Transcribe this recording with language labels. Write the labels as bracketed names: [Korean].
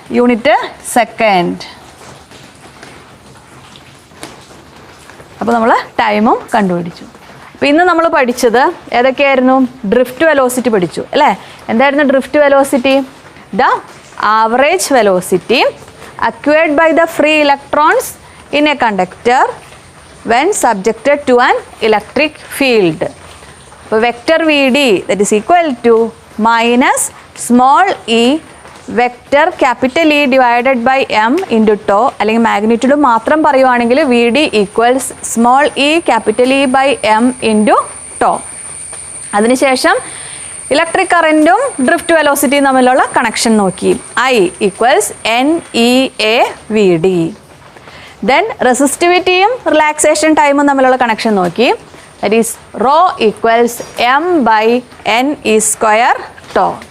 [Malayalam] Unit second. അപ്പോൾ നമ്മൾ ടൈമും കണ്ടുപിടിച്ചു. അപ്പോൾ ഇന്ന് നമ്മൾ പഠിച്ചത് ഏതൊക്കെയായിരുന്നു? ഡ്രിഫ്റ്റ് വെലോസിറ്റി പഠിച്ചു അല്ലേ? എന്തായിരുന്നു drift velocity? [English] The average velocity acquired by the free electrons in a conductor when subjected to an electric field. So vector Vd that is equal to minus small e vector capital E divided by m into tau. [Malayalam] അല്ലെങ്കിൽ magnitude മാത്രം പറയുവാണെങ്കിൽ [English] Vd equals small e capital E by m into tau. [Malayalam] അതിനുശേഷം electric കറൻറ്റും drift വെലോസിറ്റിയും തമ്മിലുള്ള connection നോക്കി. [English] I equals NEA VD. [Malayalam] Then റെസിസ്റ്റിവിറ്റിയും relaxation ടൈമും തമ്മിലുള്ള connection നോക്കി. [English] That is rho equals m by n e square tau.